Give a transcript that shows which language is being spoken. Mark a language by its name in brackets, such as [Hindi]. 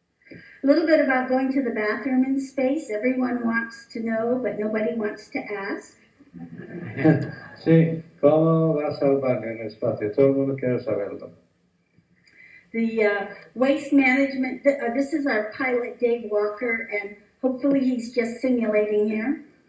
[English] A little bit about going to the bathroom in space. Everyone wants to know, but nobody wants to ask. [Spanish] Sí, ¿cómo vas al baño en el espacio? Todo el mundo quiere saberlo. [English] The waste management, this is our pilot, Dave Walker, and hopefully he's just simulating here.